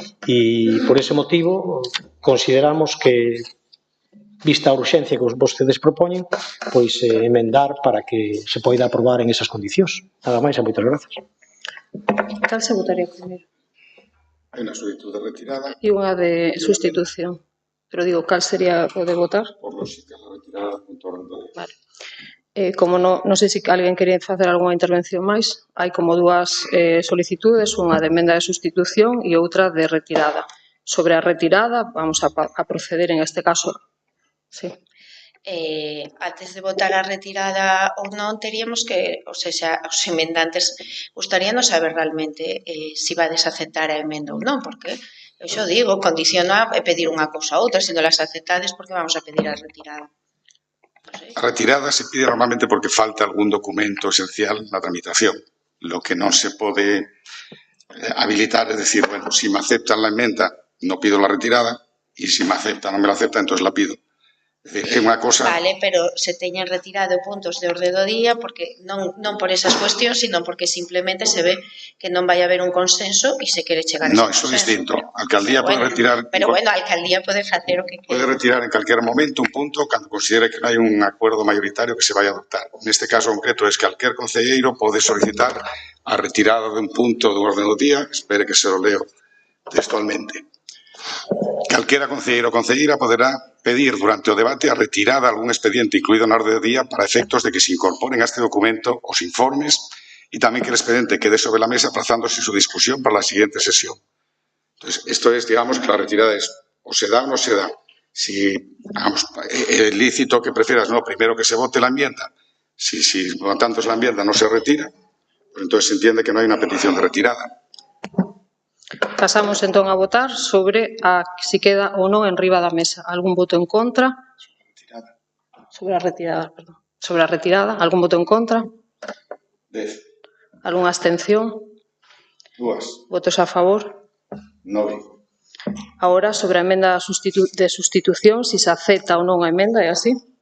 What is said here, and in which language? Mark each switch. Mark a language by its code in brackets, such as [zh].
[gl] E por ese motivo consideramos que, vista a urxencia que vostedes propoñen, pois emendar para que se poida aprobar en esas condicións. Nada máis e moitas gracias. Cal se votaría primeiro? Hai unha solicitud de retirada. E unha de sustitución. Pero digo, cal sería o de votar? Por lógica, a retirada do punto orden do día. Vale. Como non sei se alguén quería facer algunha intervención máis, hai como dúas solicitudes, unha de emenda de sustitución e outra de retirada. Sobre a retirada, vamos a proceder en este caso. Sí. Antes de votar a retirada ou non, teríamos que, ou seja, os emendantes gustaríanos saber realmente se vades aceptar a emenda ou non, porque eu xo digo, condiciona pedir unha cousa ou outra, se non las aceptades, porque vamos a pedir a retirada. A retirada se pide normalmente porque falta algún documento esencial na tramitación. [es] Lo que non se pode habilitar es decir, bueno, si me aceptan la enmenda, no pido la retirada, y si me aceptan, no me la aceptan, entonces la pido. [gl] É unha cosa... Vale, pero se teñen retirado puntos de orde do día porque non por esas cuestións, sino porque simplemente se ve que non vai haber un consenso e se quere chegar a ese consenso. No, eso é distinto. A alcaldía pode retirar... Pero bueno, a alcaldía pode facer o que quere. Pode retirar en calquer momento un punto cando considere que non hai un acordo mayoritario que se vai a adoptar. Neste caso concreto es que calquer concelleiro pode solicitar a retirada de un punto do orde do día, espere que se lo leo textualmente. Calquera concelleiro ou concelleira poderá pedir durante o debate a retirada de algún expediente incluído na orde do día para efectos de que se incorporen a este documento os informes e tamén que [es] el expediente quede sobre la mesa aplazándose su discusión para la siguiente sesión. Entonces, esto es, digamos, que la retirada es o se da o no se da. Si, digamos, es lícito que prefieras, no, primero que se vote la enmienda. Si por lo tanto la enmienda no se retira, pues entonces se entiende que no hay una petición de retirada. [gl] Pasamos entón a votar sobre si queda ou non en riba da mesa. Algún voto en contra? Sobre a retirada, perdón. Sobre a retirada, algún voto en contra? 10. Algunha abstención? 2. Votos a favor? 9. Agora, sobre a emenda de sustitución, si se acepta ou non a emenda, é así?